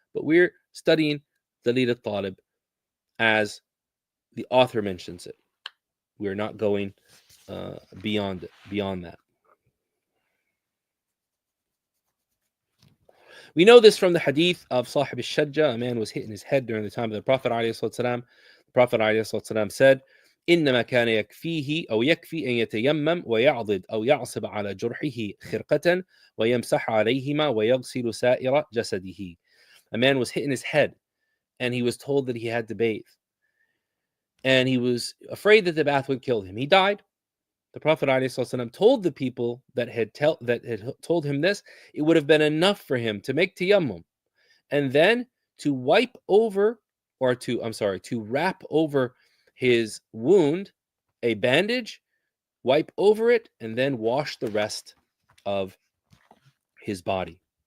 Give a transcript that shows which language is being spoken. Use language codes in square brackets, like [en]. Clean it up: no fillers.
[en] But we're studying Dalil al-Talib as the author mentions it. We're not going beyond that. We know this from the hadith of Sahib al-Shajja. A man was hit in his head during the time of the Prophet ﷺ. The Prophet ﷺ said, [ar] إنما كان يكفيه أو يكفي أن يتيمم ويعضد أو يعصب على جرحه خرقة ويمسح عليهما ويغسل سائر جسده. [en] A man was hit in his head, and he was told that he had to bathe. And he was afraid that the bath would kill him. He died. The Prophet ﷺ told the people that had told him this, it would have been enough for him to make tayammum and then to wipe over, or to wrap over his wound a bandage, wipe over it, and then wash the rest of his body.